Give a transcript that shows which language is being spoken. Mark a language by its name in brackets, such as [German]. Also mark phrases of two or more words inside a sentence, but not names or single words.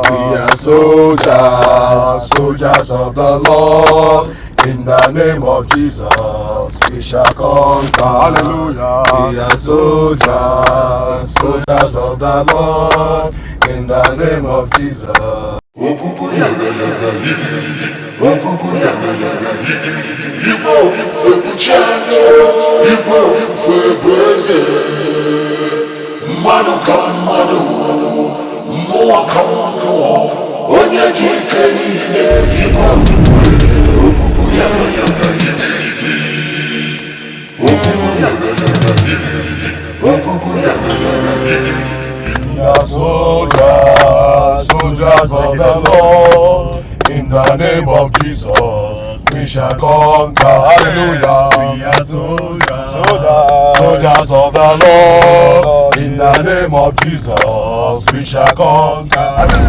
[English] We are soldiers, soldiers of the Lord. In the name of Jesus, we shall conquer. Hallelujah. We are soldiers, soldiers of the Lord. In the name of Jesus. [Igbo] Igbo ofufe buchado, Igbo ofufe beze. Mmadụ ka mmadụ, mmụọ ka mmụọ, onye ji ike niile. Igbo ofufe, opupu yaga yaga yigirigi. Opupu yaga yaga yigirigi. Opupu yaga yaga yigirigi. [English] We are soldiers, soldiers of the Lord. In the name of Jesus, we shall conquer. Hallelujah. We are soldiers, soldiers of the Lord. In the name of Jesus, we shall conquer.